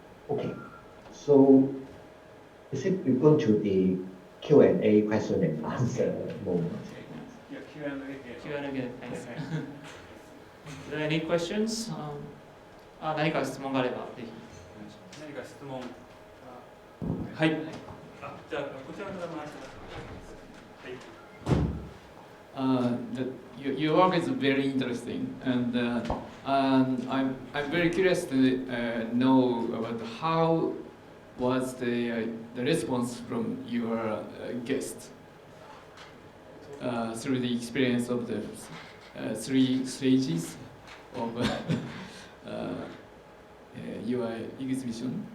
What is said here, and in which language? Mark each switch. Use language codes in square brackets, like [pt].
[en] Okay, so is it we're going to the Q&A question and answer moment? Yeah, Q&A. Thanks. Are there any questions? [ja] 何か質問があればぜひ。何か質問。はい。じゃあこちらから回してください。はい。 [en] your work is very interesting, and I'm very curious to know about how was the response from your guest through the experience of the 3 stages of your exhibition.